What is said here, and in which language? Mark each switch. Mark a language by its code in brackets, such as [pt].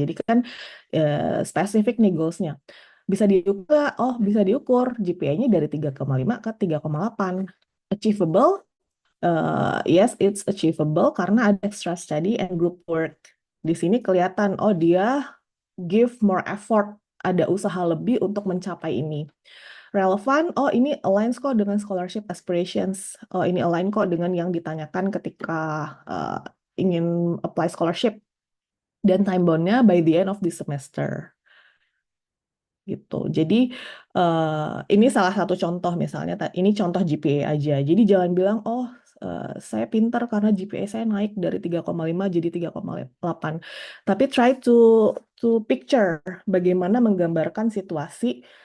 [id] Jadi kan spesifik nih goalsnya. Bisa diukur, bisa diukur GPA-nya dari 3,5 ke 3,8. [en] Achievable, yes it's achievable [id] karena ada [en] extra study and group work. [id] Di sini kelihatan, dia [en] give more effort, [id] ada usaha lebih untuk mencapai ini. Relevan, ini aligns kok dengan scholarship aspirations. Ini align kok dengan yang ditanyakan ketika ingin [en] apply scholarship. [id] Dan [en] time bound-nya by the end of the semester. [id] Gitu. Jadi ini salah satu contoh misalnya, ini contoh GPA aja. Jadi jangan bilang, saya pintar karena GPA saya naik dari 3,5 jadi 3,8. Tapi [en] try to picture [id] bagaimana menggambarkan situasi.